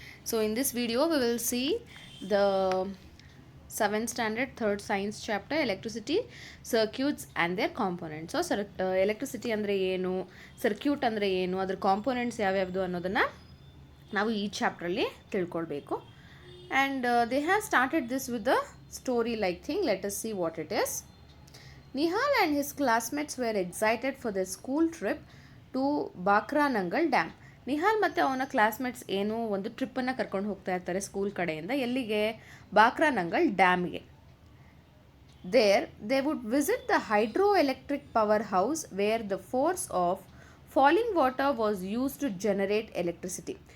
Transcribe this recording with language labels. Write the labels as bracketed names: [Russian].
[English] So in this video we will see the 7th standard 3rd science chapter electricity circuits and their components. [Kannada] So electricity andre ಏನು, circuit andre ಏನು, ಅದರ components ಯಾವ್ಯಾವುದು ಅನ್ನೋದನ್ನ ನಾವು ಈ chapter ಅಲ್ಲಿ ತಿಳ್ಕೊಳ್ಬೇಕು. [English] And they have started this with a story like thing. Let us see what it is. Nihal and his classmates were excited for their school trip to Bhakra Nangal dam. [Kannada] Nihal ಮತ್ತು ಅವನ ಕ್ಲಾಸ್ಮೇಟ್ಸ್ ಏನು ಒಂದು ಟ್ರಿಪ್ಪನ್ನು ಕರ್ಕೊಂಡು ಹೋಗ್ತಾ ಇರ್ತಾರೆ ಸ್ಕೂಲ್ ಕಡೆಯಿಂದ. ಎಲ್ಲಿಗೆ? [English] ಬಾಕ್ರಾನಂಗಲ್ ಡ್ಯಾಮ್ಗೆ. There they would visit the hydro electric power house where the force of falling water was use to generate electricity.